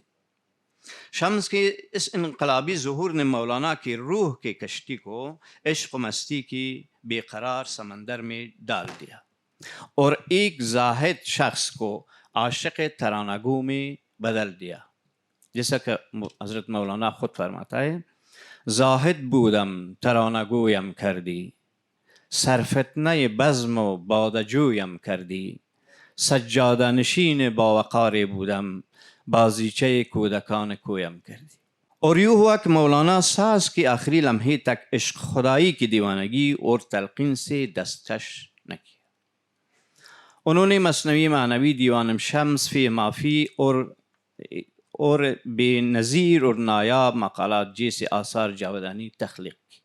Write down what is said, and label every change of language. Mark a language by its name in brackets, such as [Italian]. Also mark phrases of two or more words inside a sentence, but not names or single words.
[Urdu] شمس کے اس انقلابی ظہور نے مولانا کی روح کی کشتی کو عشق و مستی کی بے قرار سمندر میں ڈال دیا اور ایک زاہد شخص کو عاشق ترانہ گو میں بدل دیا۔ جیسا کہ حضرت مولانا خود فرماتا ہے، [Persian] زاہد بودم ترانہ گویم کردی، سرفتنہ بزم و باده جویم کردی، سجادہ نشین باوقار بودم، بازیچه کودکان کویم کردی۔ [Urdu] اور یوں ہوا کہ مولانا ساز کے آخری لمحے تک عشق خدائی کی دیوانگی اور تلقین سے دستکش نہ کیا۔ انہوں نے مثنوی معنوی دیوان شمس فی مافی اور بے نظیر اور نایاب مقالات جیسے آثار جاودانی تخلیق کی۔